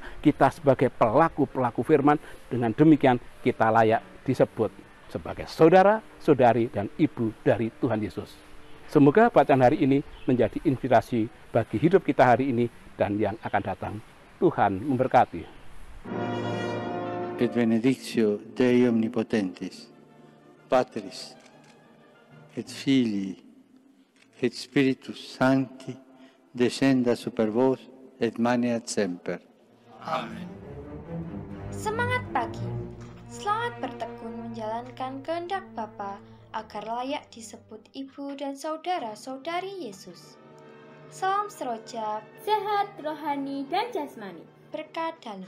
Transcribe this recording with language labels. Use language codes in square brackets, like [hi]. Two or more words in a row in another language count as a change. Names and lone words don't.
[id] Kita sebagai pelaku-pelaku firman, dengan demikian kita layak disebut sebagai saudara, saudari, dan ibu dari Tuhan Yesus. Semoga bacaan hari ini menjadi inspirasi bagi hidup kita hari ini dan yang akan datang. Tuhan memberkati. [la] Et benedictio Dei omnipotentis, Patris, et Filii, et Spiritus Sancti, descenda super vos et maneat semper. [id] Semangat pagi. Selamat bertekun menjalankan kehendak Bapa agar layak disebut ibu dan saudara-saudari Yesus. Salam seroja, Sehat rohani dan jasmani. berkat dalam.